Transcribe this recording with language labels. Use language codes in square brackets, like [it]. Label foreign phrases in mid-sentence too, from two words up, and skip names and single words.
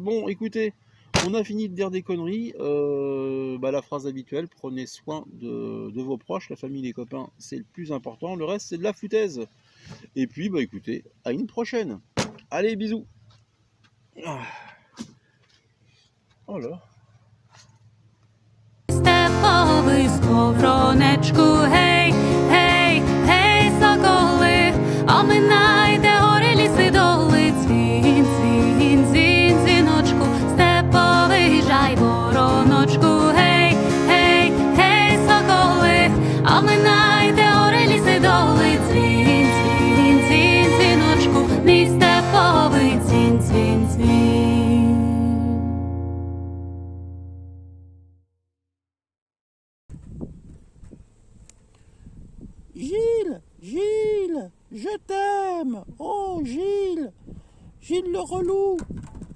[fr] Bon, écoutez, on a fini de dire des conneries. Bah, la phrase habituelle, prenez soin de vos proches, la famille, les copains, c'est le plus important. Le reste, c'est de la foutaise. Et puis, bah écoutez, à une prochaine. Allez, bisous. Oh là. [uk] Степовий сковоронечку, гей, гей, гей, соколи, оминайте гори, ліси, доли, дзвін, дзвін, дзвін, дзвіночку, степовий жайвороночку, гей, гей, гей, соколи, оминайте гори, ліси, доли, дзвін, дзвін, дзвін, дзвіночку, мій степовий дзвін, дзвін, дзвін. [fr] Gilles, Gilles, je t'aime. Oh Gilles, Gilles le relou.